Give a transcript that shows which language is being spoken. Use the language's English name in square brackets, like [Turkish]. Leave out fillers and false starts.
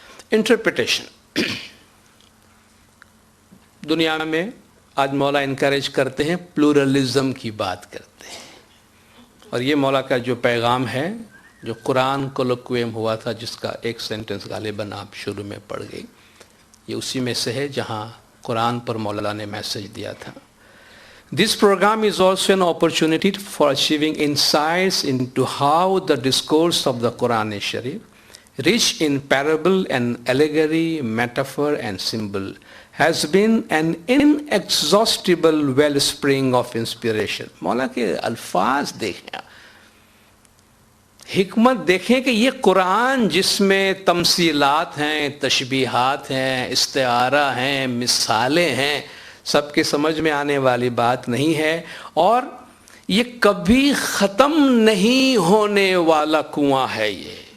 [Urdu] Interpretation دنیا میں آج مولا انکریج کرتے ہیں، پلورلزم کی بات کرتے ہیں. اور یہ مولا کا جو پیغام ہے جو قرآن کولوکویم ہوا تھا جس کا ایک سینٹنس غالباً آپ شروع میں پڑھ گئی، یہ اسی میں سے ہے جہاں قرآن پر مولا نے میسج دیا تھا. [English] This program is also an opportunity for achieving insights into how the discourse of the Quran Sharif, rich in parable and allegory, metaphor and symbol, has been an inexhaustible wellspring of inspiration. [Urdu] مولا کے الفاظ دیکھیں، حکمت دیکھیں کہ یہ قرآن جس میں تمثیلات ہیں، تشبیہات ہیں، استعارہ ہیں، مثالیں ہیں، سب کے سمجھ میں آنے والی بات نہیں ہے، اور یہ کبھی ختم نہیں ہونے والا کنواں ہے.